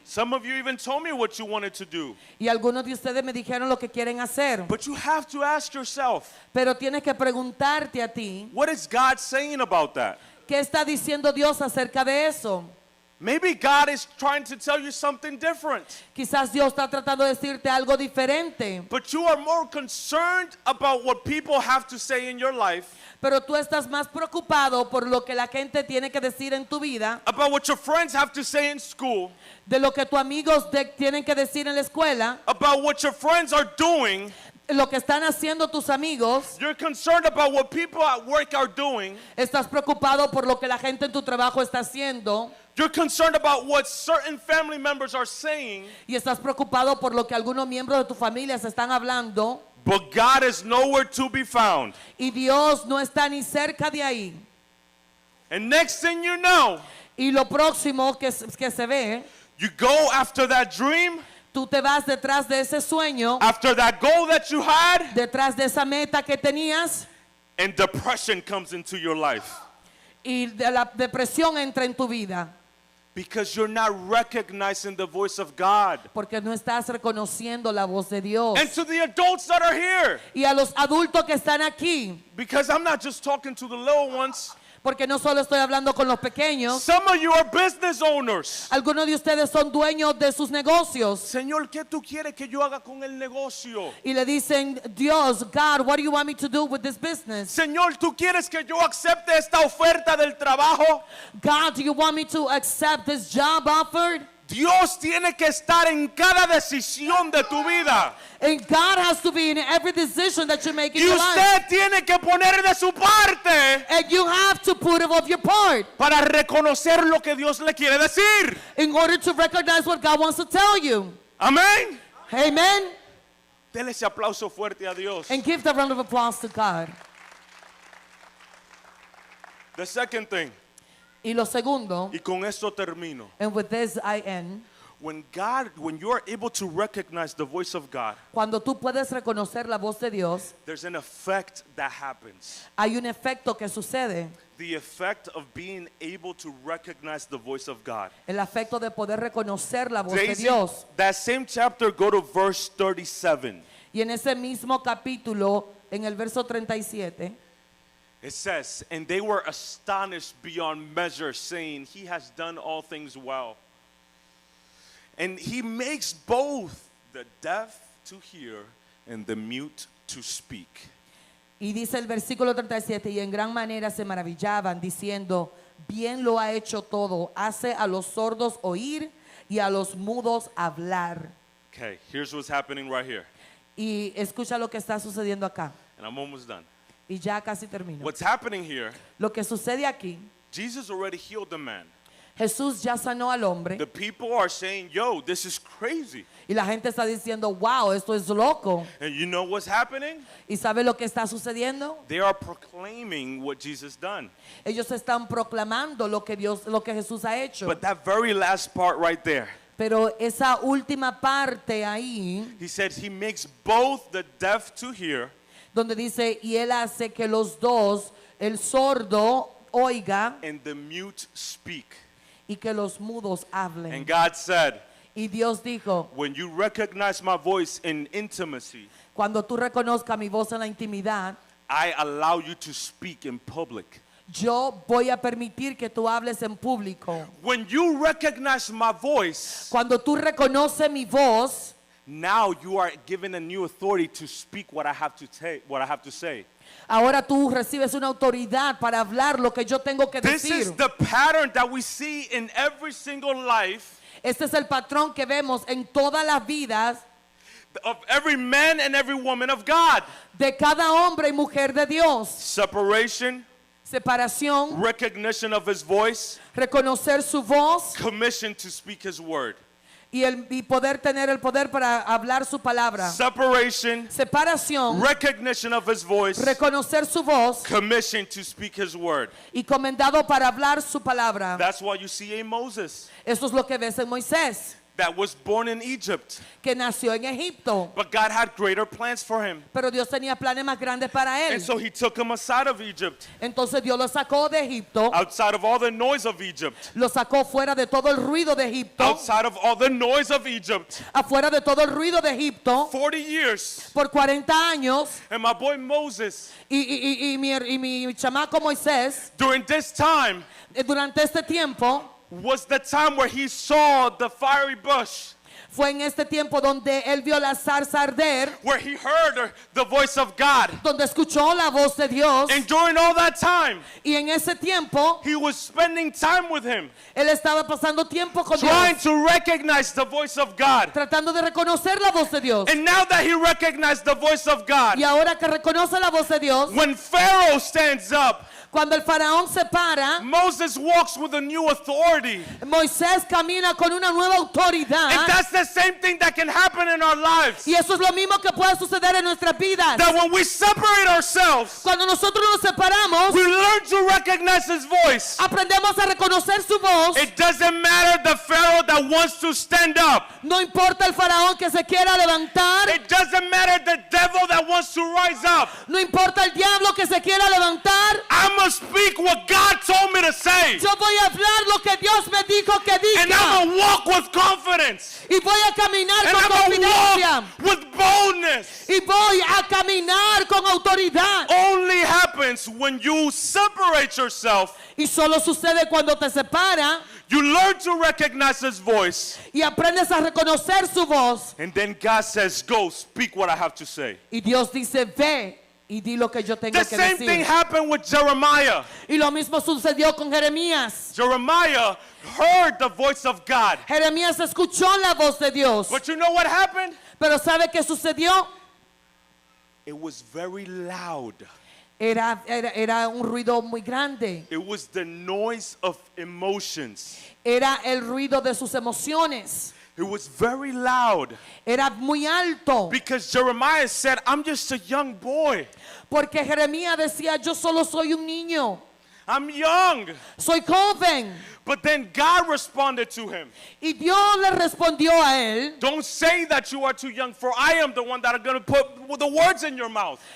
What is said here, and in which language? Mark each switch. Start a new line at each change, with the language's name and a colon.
English: Some of you even told me what you wanted to do.
Spanish: Y algunos de ustedes me dijeron lo que quieren hacer.
English: But you have to ask yourself,
Spanish: Pero tienes que preguntarte a ti,
English: what is God saying about that?
Spanish: ¿qué está diciendo Dios acerca de eso?
English: Maybe God is trying to tell you something different.
Spanish: Quizás Dios está tratando de decirte algo diferente,
English: But you are more concerned about what people have to say in your life,
Spanish: pero tú estás más preocupado por lo que la gente tiene que decir en tu vida,
English: about what your friends have to say in school,
Spanish: de lo que tus amigos tienen que decir en la escuela,
English: about what your friends are doing.
Spanish: lo que están haciendo tus amigos.
English: You're concerned about what people at work are doing.
Spanish: Estás preocupado por lo que la gente en tu trabajo está haciendo.
English: You're concerned about what certain family members are saying.
Spanish: Y estás preocupado por lo que algunos miembros de tu familia se están hablando.
English: But God is nowhere to be found.
Spanish: Y Dios no está ni cerca de ahí.
English: And next thing you know,
Spanish: Y lo próximo que se ve,
English: you go after that dream,
Spanish: tú te vas detrás de ese sueño,
English: after that goal that you had,
Spanish: detrás de esa meta que tenías,
English: and depression comes into your life.
Spanish: y la depresión entra en tu vida.
English: Because you're not recognizing the voice of God.
Spanish: Porque no estás reconociendo la voz de Dios.
English: And to the adults that are here,
Spanish: Y a los adultos que están aquí,
English: because I'm not just talking to the little ones,
Spanish: porque no solo estoy hablando con los pequeños,
English: some of you are business owners.
Spanish: algunos de ustedes son dueños de sus negocios. Señor, ¿qué tú quieres que yo haga con el negocio? Y le dicen, Dios,
English: God, what do you want me to do with this business?
Spanish: Señor, ¿tú quieres que yo acepte esta oferta del trabajo?
English: God, do you want me to accept this job offered?
Spanish: Dios tiene que estar en cada decisión de tu vida.
English: And God has to be in every decision that you make in
Spanish: Y
English: your life.
Spanish: usted tiene que poner de su parte
English: And you have to put of your part
Spanish: para reconocer lo que Dios le quiere decir.
English: in order to recognize what God wants to tell you.
Spanish: Amén.
English: Amen.
Spanish: Dele ese aplauso fuerte a Dios.
English: And give the round of applause to God. The second thing,
Spanish: Y lo segundo, y con esto termino.
English: and with this I end, When you are able to recognize the voice of God,
Spanish: cuando tú puedes reconocer la voz de Dios,
English: there's an effect that happens.
Spanish: hay un efecto que sucede.
English: The effect of being able to recognize the voice of God.
Spanish: El efecto de poder reconocer la voz de Daisy, Dios.
English: that same chapter, go to verse 37.
Spanish: Y en ese mismo capítulo, en el verso 37,
English: It says, and they were astonished beyond measure, saying, He has done all things well. And He makes both the deaf to hear and the mute to speak.
Spanish: y dice el versículo 37, y en gran manera se maravillaban, diciendo, bien lo ha hecho todo, hace a los sordos oír y a los mudos hablar.
English: Okay, here's what's happening right here.
Spanish: Y escucha lo que está sucediendo acá.
English: And I'm almost done.
Spanish: Y ya casi termino.
English: What's happening here,
Spanish: Lo que sucede aquí,
English: Jesus already healed the man.
Spanish: Jesús ya sanó al hombre
English: The people are saying, yo, this is crazy.
Spanish: y la gente está diciendo, wow, esto es loco.
English: And you know what's happening?
Spanish: ¿Y sabe lo que está sucediendo?
English: They are proclaiming what Jesus done.
Spanish: Ellos están proclamando lo que Jesús ha hecho.
English: But that very last part right there,
Spanish: Pero esa última parte ahí,
English: He said He makes both the deaf to hear
Spanish: donde dice, y él hace que los dos, el sordo oiga
English: and the mute speak.
Spanish: y que los mudos
English: And
Spanish: hablen.
English: God said,
Spanish: Y Dios dijo,
English: when you recognize my voice in intimacy,
Spanish: cuando tú reconozcas mi voz en la intimidad,
English: I allow you to speak in public.
Spanish: yo voy a permitir que tú hables en público.
English: When you recognize my voice,
Spanish: Cuando tú reconoces mi voz,
English: Now you are given a new authority to speak what I have to say.
Spanish: Ahora tú recibes una autoridad para hablar lo que yo tengo que
English: This
Spanish: decir.
English: is the pattern that we see in every single life
Spanish: Este es el patrón que vemos en todas las vidas
English: of every man and every woman of God.
Spanish: de cada hombre y mujer de Dios.
English: Separation,
Spanish: Separación,
English: recognition of his voice,
Spanish: reconocer su voz
English: commission to speak his word.
Spanish: y poder tener el poder para hablar su palabra.
English: Separation,
Spanish: Separación,
English: recognition of his voice,
Spanish: reconocer su voz
English: commission to speak his word.
Spanish: y comendado para hablar su palabra.
English: That's why you see a Moses
Spanish: Eso es lo que ves en Moisés,
English: that was born in Egypt,
Spanish: que nació en Egipto,
English: but God had greater plans for him.
Spanish: pero Dios tenía planes más grandes para él.
English: And so he took him aside of Egypt,
Spanish: Entonces Dios lo sacó de Egipto,
English: outside of all the noise of Egypt,
Spanish: lo sacó fuera de todo el ruido de Egipto,
English: outside of all the noise of Egypt,
Spanish: afuera de todo el ruido de Egipto,
English: 40 years.
Spanish: por 40 años.
English: And my boy Moses,
Spanish: Mi chamaco Moisés,
English: during this time,
Spanish: durante este tiempo,
English: was the time where he saw the fiery bush,
Spanish: fue en este tiempo donde él vio la zarza arder,
English: where he heard the voice of God.
Spanish: donde escuchó la voz de Dios,
English: And during all that time,
Spanish: y en ese tiempo
English: he was spending time with him,
Spanish: él estaba pasando tiempo con
English: trying
Spanish: Dios,
English: to recognize the voice of God.
Spanish: tratando de reconocer la voz de Dios.
English: And now that he recognized the voice of God,
Spanish: Y ahora que reconoce la voz de Dios,
English: when Pharaoh stands up,
Spanish: cuando el faraón se para,
English: Moses walks with a new authority.
Spanish: Moisés camina con una nueva
English: And
Spanish: autoridad.
English: that's the same thing that can happen in our lives.
Spanish: Y eso es lo mismo que puede suceder en nuestras vidas.
English: That when we separate ourselves,
Spanish: Cuando nosotros nos separamos,
English: we learn to recognize his voice.
Spanish: aprendemos a reconocer su voz.
English: It doesn't matter the Pharaoh that wants to stand up.
Spanish: No importa el faraón que se quiera levantar.
English: It doesn't matter the devil that wants to rise up.
Spanish: No importa el diablo que se quiera levantar.
English: I'm going to speak what God told me to say.
Spanish: Yo voy a hablar lo que Dios me dijo que
English: And
Spanish: diga.
English: I'm going to walk with confidence.
Spanish: Y voy a caminar
English: And
Spanish: con
English: I'm going to
Spanish: confidencia.
English: walk with boldness.
Spanish: Y voy a caminar con autoridad.
English: Only happens when you separate yourself.
Spanish: Y solo sucede cuando te separa
English: You learn to recognize his voice.
Spanish: y aprendes a reconocer su voz.
English: And then God says, go, speak what I have to say.
Spanish: Y Dios dice, ve y di lo que yo tengo
English: The
Spanish: que
English: same thing
Spanish: decir.
English: happened with Jeremiah.
Spanish: Y lo mismo sucedió con Jeremías.
English: Jeremiah heard the voice of God.
Spanish: Jeremías escuchó la voz de Dios.
English: But you know what happened?
Spanish: Pero ¿sabe qué sucedió?
English: It was very loud.
Spanish: Era un ruido muy grande.
English: It was the noise of emotions.
Spanish: Era el ruido de sus emociones.
English: It was very loud.
Spanish: Era muy alto.
English: Because Jeremiah said, I'm just a young boy.
Spanish: Porque Jeremías decía, yo solo soy un niño.
English: I'm young.
Spanish: Soy joven.
English: But then God responded to him.
Spanish: Y Dios le respondió a él,
English: Don't say that you are too young, for I am the one that are going to put the words in your mouth.